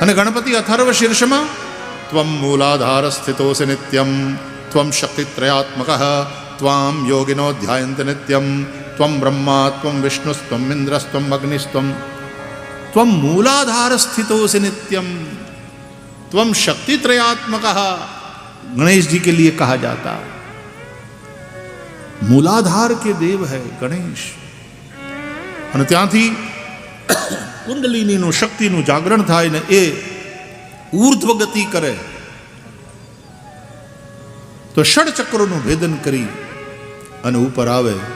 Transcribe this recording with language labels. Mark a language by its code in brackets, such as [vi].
[sa] અને ગણપતિ અથર્વ શીર્ષમાં ત્વમ મૂલાધાર સ્થિતોસि નિત્યમ ત્વમ શક્તિત્રયાત્મક ત્વામ યોગિનો ધ્યાયન્ત નિત્યમ ત્વમ બ્રહ્મા ત્વમ વિષ્ણુસ્ત્વમ ઇન્દ્રસ્ત્વમ અગ્નિસ્ત્વમ त्वम मूलाधार स्थितोसि नित्यम त्वम शक्तित्रयात्मक. [hi] गणेश जी के लिए कहा जाता मूलाधार के देव है गणेश. [gu] અને ત્યાંથી કુંડલિનીનું શક્તિનું જાગરણ થાય ને એ ઊર્ધ્વ ગતિ કરે તો ષડચક્રોનું ભેદન કરી અને ઉપર આવે.